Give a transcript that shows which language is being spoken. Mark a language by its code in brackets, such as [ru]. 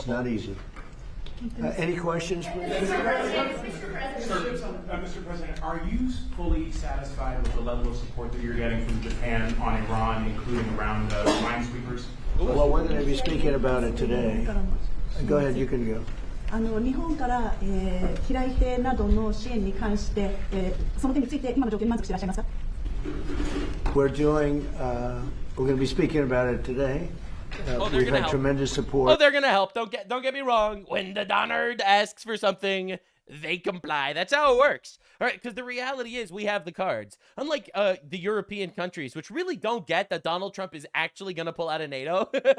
[en] It's not easy. Any questions, please? Mr. President, are you fully satisfied with the level of support that you're getting from Japan on Iran, including around minesweepers? Well, we're going to be speaking about it today. Go ahead, you can go. [ja] 日本から、飛来艇などの支援に関して、その点について今の状況に満足していらっしゃいますか? [en] We're going to be speaking about it today. We've had tremendous support. Oh, they're gonna help. Don't get me wrong. When the Donard asks for something, they comply. That's how it works. All right, because the reality is we have the cards. Unlike the European countries, which really don't get that Donald Trump is actually going to pull out of NATO.